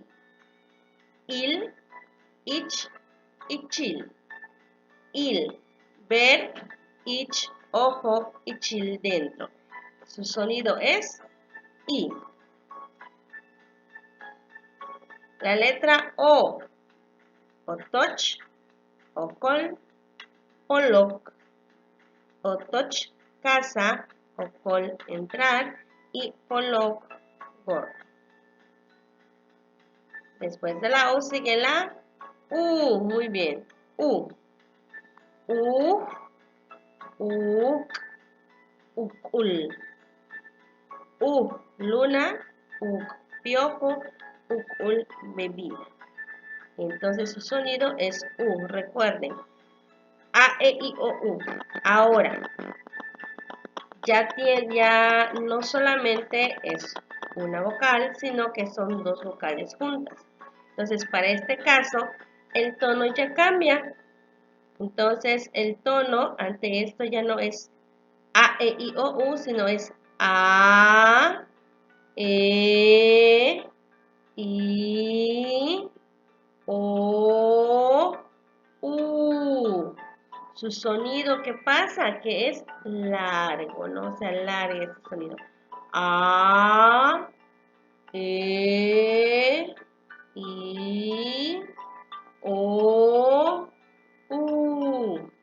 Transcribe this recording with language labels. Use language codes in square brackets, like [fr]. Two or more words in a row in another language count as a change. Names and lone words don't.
[yua] Il, ich, ichil. [es] Il, ver, ich, ojo, ichil dentro. Su sonido es I. La letra O. [yua] Otoch, okol, olok. Otoch, [es] casa, okol, entrar y olok, gorro. Después de la U sigue la U. Muy bien. U. U. [yua] Uk. Ukul. U. [es] Luna. Uk. Piojo. Ukul. Bebida. Entonces su sonido es U. Recuerden. A, E, I, O, U. Ahora, ya no solamente es una vocal, sino que son dos vocales juntas. Entonces, para este caso, el tono ya cambia. Entonces, el tono ante esto ya no es A, E, I, O, U, sino es A, E, I, O, U. Su sonido, ¿qué pasa? Que es largo, ¿no? Se alarga ese sonido. A, E, I, O, U.